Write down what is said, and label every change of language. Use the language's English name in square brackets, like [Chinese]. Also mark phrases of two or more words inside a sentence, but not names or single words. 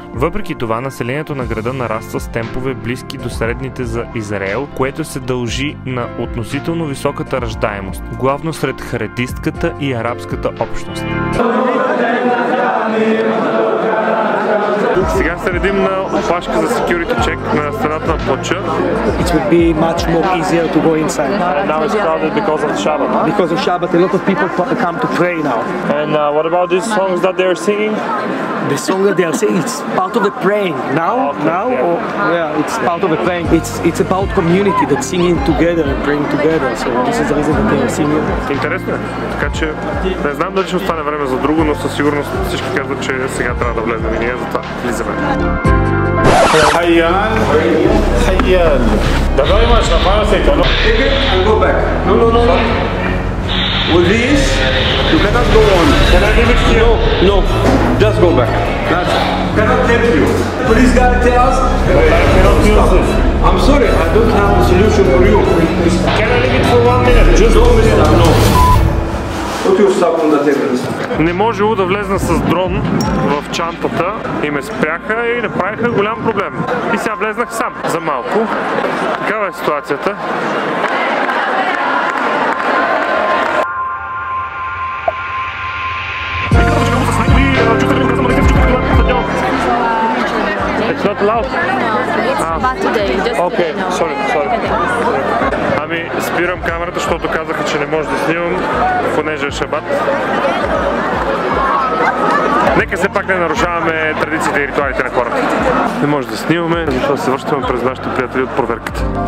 [Bulgarian] Въпреки това, населението на града нараства с темпове близки до средните за Израел, което се дължи на относително високата раждаемост, главно сред харедистката и арабската общност. Сега се редим на опашка за [English] security check [Bulgarian] на стената на плача. [English] It would be much more easier to go inside. Now it's crowded because of Shabbat. Because of Shabbat, a lot of people come to pray now. And what about these songs that they're singing? The song that they are saying, it's part of the praying. It's part of the praying. It's about community that's singing together and praying together. So this is the reason that they are singing. [Bulgarian] Интересно е. Така че не знам дали ще остане време за друго, но със сигурност всички казват, че сега трябва да влезем и ние, затова влизаме. Хайян! Хайян! Давай имаш, направя се и това. [English] Take it and go back. No. With this, you cannot go on. Can I give it to you? No, just go back. That's cannot help you. Please guys tell us. I cannot use this. I'm sorry, I don't have a solution for you. Can I leave it for 1 minute? Just 1 minute, no. stuff on the table. [Bulgarian] Не можело да влезна с дрон в чантата и ме спряха и направиха голям проблем. И сега влезнах сам за малко. Такава е ситуацията. [English] It's not allowed? It's bad today, just Okay, today, no. sorry. [Bulgarian] Ами, спирам камерата, защото казаха, че не може да снимам, понеже е шабат. Нека все пак не нарушаваме традициите и ритуалите на хората. Не може да снимаме, затова се връщаме през нашите приятели от проверката.